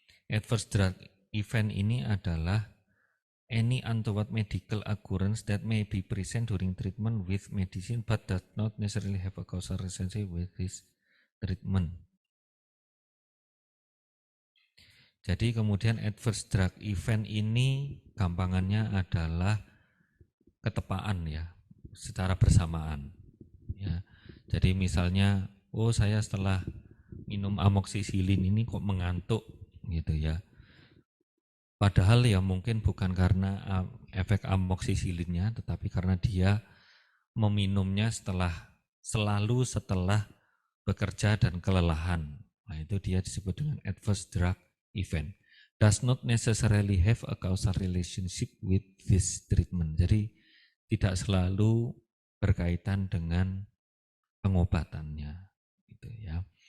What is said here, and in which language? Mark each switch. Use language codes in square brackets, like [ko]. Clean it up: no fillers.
[en] Adverse drug event [id] ini adalah [en] any untoward medical occurrence that may be present during treatment with medicine but does not necessarily have a causal relationship with this treatment. [id] Jadi kemudian adverse drug event ini gampangannya adalah ketepaan, ya, secara bersamaan, ya. Jadi misalnya, oh saya setelah minum amoksisilin ini kok mengantuk gitu ya. Padahal ya mungkin bukan karena efek amoksisilinnya, tetapi karena dia meminumnya selalu setelah bekerja dan kelelahan. Nah, itu dia disebut dengan adverse drug event. [en] Does not necessarily have a causal relationship with this treatment. [id] Jadi tidak selalu berkaitan dengan pengobatannya, gitu ya.